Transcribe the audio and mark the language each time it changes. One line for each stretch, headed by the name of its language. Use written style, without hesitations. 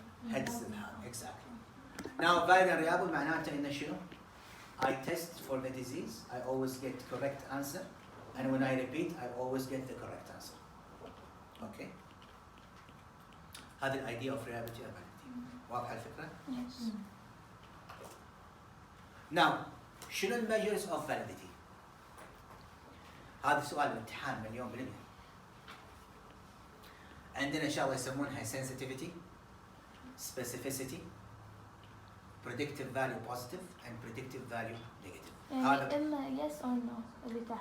English: Heads exactly. Now valid and reliable
Arabic: معناته إنه شنو؟
English: I test for the disease, I always get correct answer, and when I repeat, I always get the correct answer. Okay? هذه الidea of reliability and validity.
Arabic: واضحة الفكرة؟
English: Yes.
Arabic: Now, شنو الميجرز of validity؟ هذا سؤال الامتحان مليون بالمية. عندنا إن شاء الله يسمونها
English: sensitivity, specificity, predictive value positive, and predictive value negative.
Arabic: يعني إما
English: yes or no
Arabic: اللي تحت.